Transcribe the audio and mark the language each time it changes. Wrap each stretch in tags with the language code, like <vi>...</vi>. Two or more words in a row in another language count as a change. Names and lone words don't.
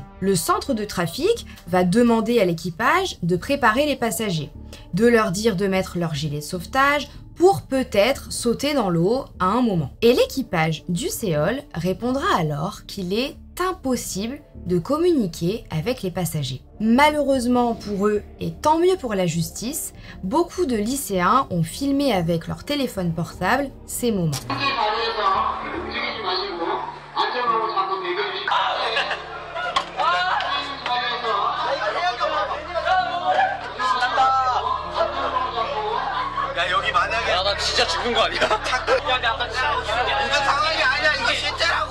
<fr>Le centre de trafic va demander à l'équipage de préparer les passagers, de leur dire de mettre leur gilet de sauvetage pour peut-être sauter dans l'eau à un moment. Et l'équipage du Sewol répondra alors qu'il est impossible de communiquer avec les passagers. Malheureusement pour eux, et tant mieux pour la justice, beaucoup de lycéens ont filmé avec leur téléphone portable ces moments.</fr> <ko>야 여기 만약에 야, 나 진짜 죽는 거 아니야? 이거 상황이 아니야 이거 실제라고.</ko>